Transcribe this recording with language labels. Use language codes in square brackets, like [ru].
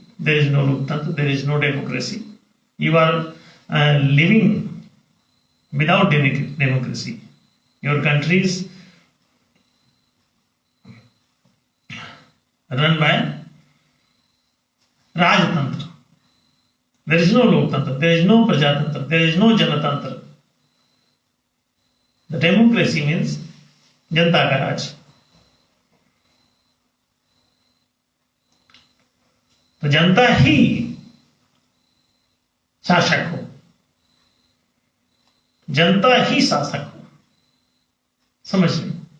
[en] There is no लोकतंत्र, there is no democracy. You are living without democracy. Your country is run by राजतंत्र। There is no लोकतंत्र, there is no प्रजातंत्र, there is no जनतंत्र। The democracy means [hi] जनता का राज। तो जनता ही शासक हो, जनता ही शासक हो, समझ लो।